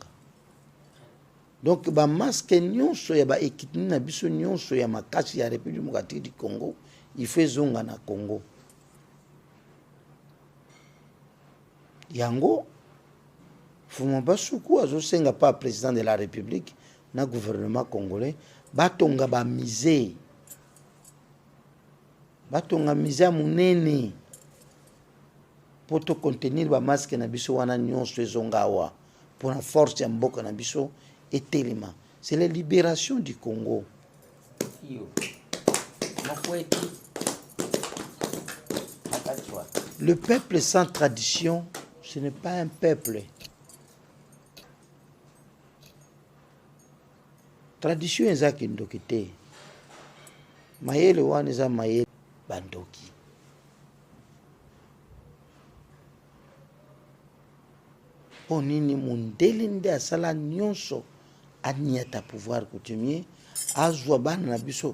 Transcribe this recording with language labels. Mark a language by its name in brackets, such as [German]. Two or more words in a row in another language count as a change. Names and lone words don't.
[Lingala] Donc ba masque nyonso ya ba équipe na biso nyonso ya makasi ya République démocratique du Congo [French] il fait [Lingala] zonga na Congo. Yango Fuma basuku azosenga [French] pas président de la République [Lingala] na gouvernement congolais batonga ba misé munene pour to contenir ba masque na biso wana nyonso ezonga wa [French] pour la force [Lingala] ya mboka na biso etelema. [French] C'est la libération du Congo. Le peuple sans tradition, ce n'est pas un peuple. [Lingala] Tradition eza kindoki te. Mayele wana eza mayele bandoki. Po nini mundele nde asala nyonso aniata [French] pouvoir coutumier [Lingala] azwa bana na biso.